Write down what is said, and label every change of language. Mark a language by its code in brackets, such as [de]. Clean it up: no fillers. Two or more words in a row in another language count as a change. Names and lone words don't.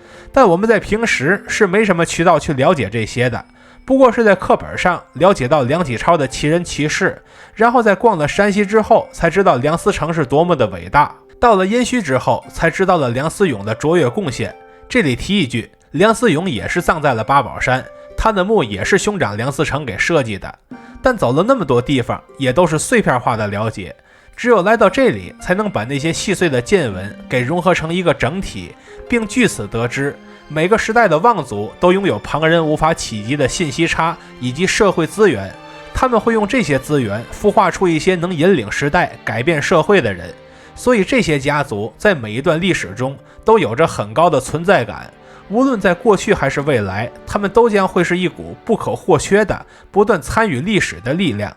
[zh] 但我們在平時是沒什麼渠道去了解這些的，不過是在課本上了解到梁啟超的奇人奇事，然後在逛了山西之後才知道梁思成是多麼的偉大，到了殷墟之後才知道了梁思永的卓越貢獻。這裡提一句，梁思永也是葬在了八宝山，他的墓也是兄长梁思成給設計的，但走了那麼多地方也都是碎片化的了解，只有来到這裡才能把那些細碎的见聞給融合成一个整體，並據此得知每個時代的望族都擁有旁人無法企及的信息差以及社會資源，他們會用這些資源孵化出一些能引領時代改變社會的人，所以這些家族在每一段歷史中都有着很高的存在感，無論在過去還是未來，他們都將會是一股不可或缺的不斷參與歷史的力量。